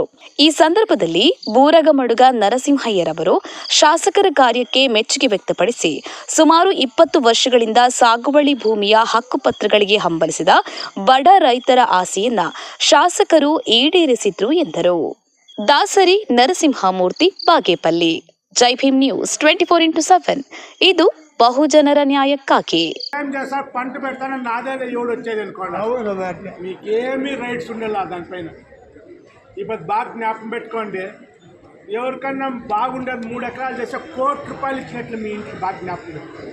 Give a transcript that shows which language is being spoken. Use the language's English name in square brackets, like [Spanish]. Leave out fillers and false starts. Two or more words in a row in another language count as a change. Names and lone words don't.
[Kannada] ಈ ಸಂದರ್ಭದಲ್ಲಿ ಬೂರಗಮಡುಗ ನರಸಿಂಹಯ್ಯರವರು ಶಾಸಕರ ಕಾರ್ಯಕ್ಕೆ ಮೆಚ್ಚುಗೆ ವ್ಯಕ್ತಪಡಿಸಿ ಸುಮಾರು 20 ವರ್ಷಗಳಿಂದ ಸಾಗುವಳಿ ಭೂಮಿಯ ಹಕ್ಕುಪತ್ರಗಳಿಗೆ ಹಂಬಲಿಸಿದ ಬಡ ರೈತರ ಆಸೆಯನ್ನ ಶಾಸಕರು ಈಡೇರಿಸಿದ್ರು ಎಂದರು. ದಾಸರಿ ನರಸಿಂಹಮೂರ್ತಿ, ಬಾಗೇಪಲ್ಲಿ. ಜೈ ಭೀಮ್ ನ್ಯೂಸ್ 24x7 [Telugu] ఇది బహుజనర [Kannada] న్యాಯಕ್ಕಾಗಿ. [Telugu] పంట పెడతాను నాదే ఎవడు వచ్చేది అనుకోండి, మీకేమీ రైట్స్ ఉండాలి దానిపైన. ఇప్పుడు బాగా జ్ఞాపకం పెట్టుకోండి, ఎవరికన్నా బాగుండేది 3 ఎకరాలు చేస్తే ₹1 కోటి ఇచ్చినట్లు మీ ఇంటికి బాగా జ్ఞాపకం పెట్టుకోండి.